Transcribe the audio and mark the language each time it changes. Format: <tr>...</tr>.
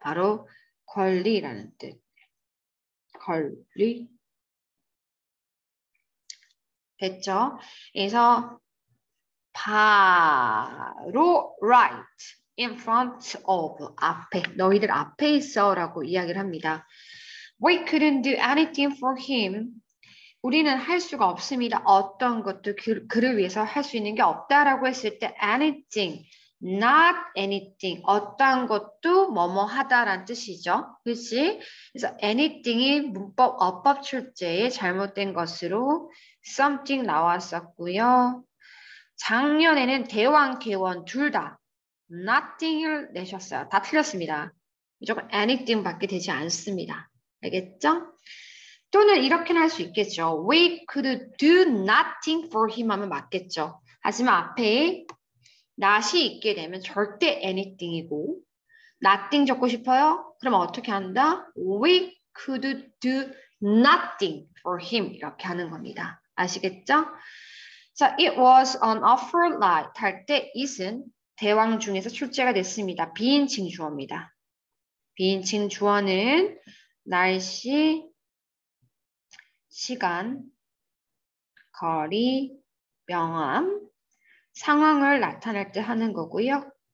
<ko>바로 권리라는 뜻. 권리. 됐죠? 그래서 바로</ko> <en>right in front of</en> <ko>앞에 너희들 앞에 있어라고 이야기를 합니다.</ko> <en>We couldn't do anything for him.</en> <ko>우리는 할 수가 없습니다. 어떤 것도 그를 위해서 할 수 있는 게 없다라고 했을 때 anything, not anything, 어떤 것도 뭐뭐 하다라는 뜻이죠. 그렇지? 그래서 anything이 문법 어법 출제에 잘못된 것으로 something 나왔었고요. 작년에는 대왕, 개원 둘 다 nothing을 내셨어요. 다 틀렸습니다. 무조건 anything 밖에 되지 않습니다. 알겠죠? 또는 이렇게는 할 수 있겠죠.</ko> <en>We could do nothing for him 하면 맞겠죠.</en> <ko>하지만 앞에 not이 있게 되면 절대 anything이고 nothing 적고 싶어요? 그럼 어떻게 한다?</ko> <en>We could do nothing for him 이렇게 하는 겁니다.</en> <ko>아시겠죠? 자,</ko> <en>it was an awful night</en> <ko>할 때 it은 대왕 중에서 출제가 됐습니다. 비인칭 주어입니다. 비인칭 주어는 날씨, 시간, 거리, 명암, 상황을 나타낼 때 하는 거고요.</ko>